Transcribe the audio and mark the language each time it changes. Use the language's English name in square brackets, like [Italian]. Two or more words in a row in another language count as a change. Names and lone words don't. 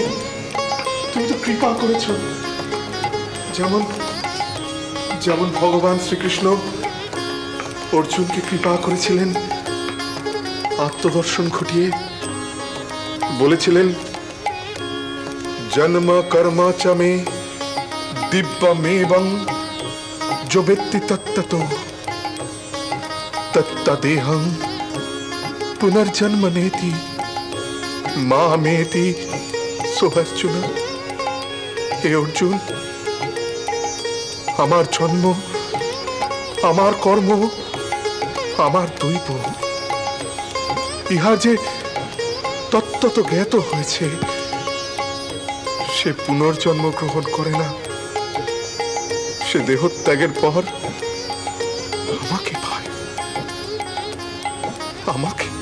[Bangla] তুমি তো কৃপা করেছ, যেমন যেমন ভগবান শ্রীকৃষ্ণ অর্জুনকে কৃপা করেছিলেন, আত্মদর্শন ঘটিয়ে বলেছিলেন [Sanskrit] জন্ম কর্ম চ মে দিব্যমেবং जो वेत्ति तत्ततो तत्तदेहं पुनर्जन्म नेति मामेति सोऽर्जुन। हे अर्जुन, [Bangla] আমার জন্ম, আমার কর্ম, আমার দৈব, ইহা যে তত্ত্বত জ্ঞাত হয়েছে, সে পুনর্জন্ম গ্রহণ করে না। সে দেহত্যাগের পর আমাকে পায়, আমাকে।